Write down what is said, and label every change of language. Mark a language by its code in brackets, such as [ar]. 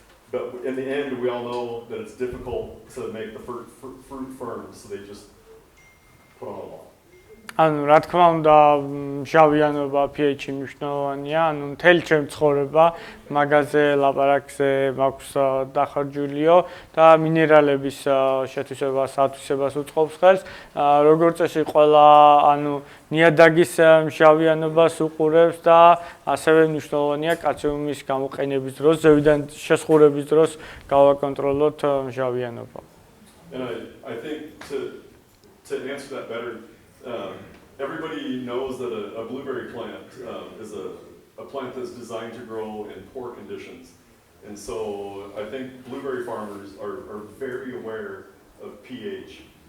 [en] but in the end, we all know that it's difficult to make the fruit firm, so they just put on a wall. [ka] ანუ რა თქმა უნდა მჟავიანობა pH-ი მნიშვნელოვანია, ანუ მთელი ჩემი ცხოვრება მაგაზე ლაპარაკზე მაქვს დახარჯულიო და მინერალების შეთვისებას, ათვისებას უწყობს ხელს. როგორც წესი ყველა ანუ ნიადაგის მჟავიანობას უყურებს და ასევე მნიშვნელოვანია კალციუმის გამოყენების დროს, ზევიდან შესხურების დროს გავაკონტროლოთ მჟავიანობა. [en] And I think to answer that better, everybody knows that a blueberry plant is a plant that's designed to grow in poor conditions. And so I think blueberry farmers are very aware of pH.